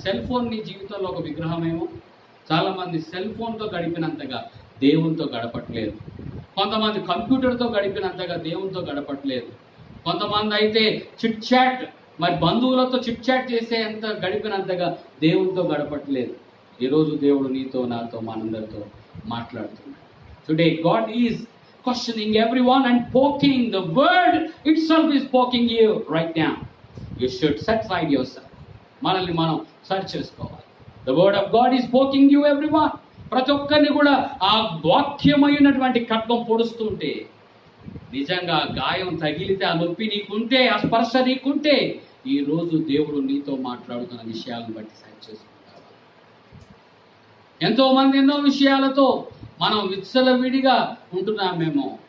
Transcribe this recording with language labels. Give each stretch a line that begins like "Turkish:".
Telugu: Cell phone నీ జీవితంలో ఒక విగ్రహమేమో. చాలామంది సెల్ ఫోన్తో గడిపినంతగా దేవునితో గడపట్లేదు. కొంతమంది కంప్యూటర్తో గడిపినంతగా దేవునితో గడపట్లేదు. కొంతమంది అయితే చిట్ చాట్, మరి బంధువులతో చిట్ చాట్ చేసేంత గడిపినంతగా దేవునితో గడపట్లేదు. ఈరోజు దేవుడు నీతో, నాతో, మనందరితో మాట్లాడుతున్నాడు.
English: Today God is questioning everyone and poking. The word itself is poking you right now. You should set aside yourself.
Telugu: మనల్ని మనం సర్చ్ చేసుకోవాలి.
English: The word of God is poking you everyone.
Telugu: ప్రతి ఒక్కరిని కూడా ఆ వాక్యమైనటువంటి ఖడ్గం పొడుస్తుంటే, నిజంగా గాయం తగిలితే, ఆ నొప్పి నీకుంటే, ఆ స్పర్శ నీకుంటే, ఈరోజు దేవుడు నీతో మాట్లాడుతున్న విషయాలను బట్టి సర్చ్ చేసుకుంటావా? ఎంతోమంది ఎన్నో విషయాలతో మనం విచ్చలవిడిగా ఉంటున్నామేమో.